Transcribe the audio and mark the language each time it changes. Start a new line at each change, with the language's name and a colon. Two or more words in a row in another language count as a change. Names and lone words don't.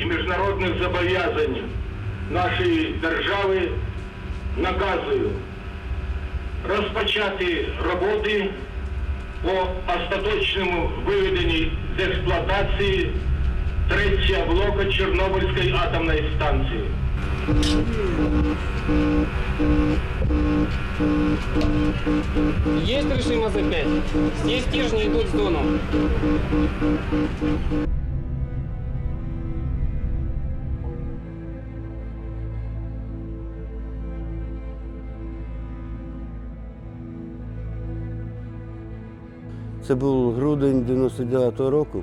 Ukrainian: міжнародних зобов'язань нашої держави наказую розпочати роботи по остаточному виведенні з експлуатації третього блоку Чорнобильської атомної станції.
Russian: Есть режим АЗ-5. Здесь стержни идут в зону.
Ukrainian: Це був грудень 99-го року.